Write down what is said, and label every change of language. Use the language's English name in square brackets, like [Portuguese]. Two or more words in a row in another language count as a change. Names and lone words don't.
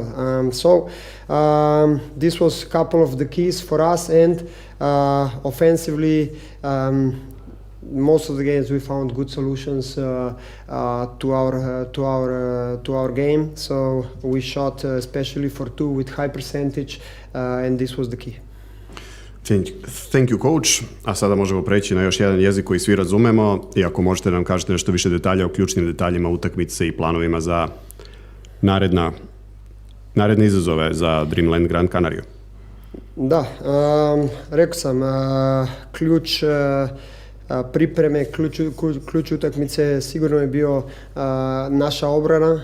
[English] So this was a couple of the keys for us, and offensively, most of the games we found good solutions to our game. So we shot especially for 2 with high percentage, and this was the key. Thank you, coach. [Serbian] A sada možemo preći na još jedan jezik koji svi razumemo i ako možete nam kažete nešto više detalja o ključnim detaljima utakmice i planovima za naredne izazove za Dreamland Gran Canaria. [Croatian] Da, rekao sam, ključ pripreme, ključ utakmice sigurno je bio naša obrana.